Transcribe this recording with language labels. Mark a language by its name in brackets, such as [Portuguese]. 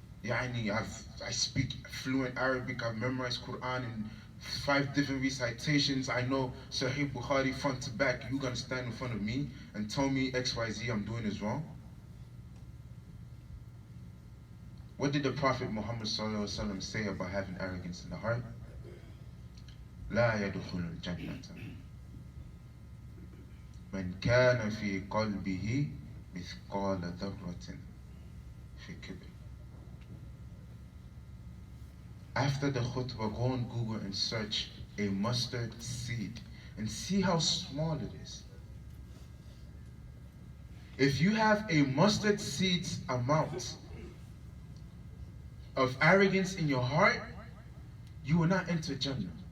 [English] I speak fluent Arabic, I've memorized Quran in 5 different recitations. I know Sahih Bukhari front to back. You're going to stand in front of me and tell me XYZ I'm doing is wrong? What did the Prophet Muhammad ﷺ say about having arrogance in the heart? [Arabic] لا يدخل الجنة من كان في قلبه مثقال ذرة في كبر. [English] After the khutbah, go on Google and search a mustard seed and see how small it is. If you have a mustard seed's amount of arrogance in your heart, you will not enter Jannah.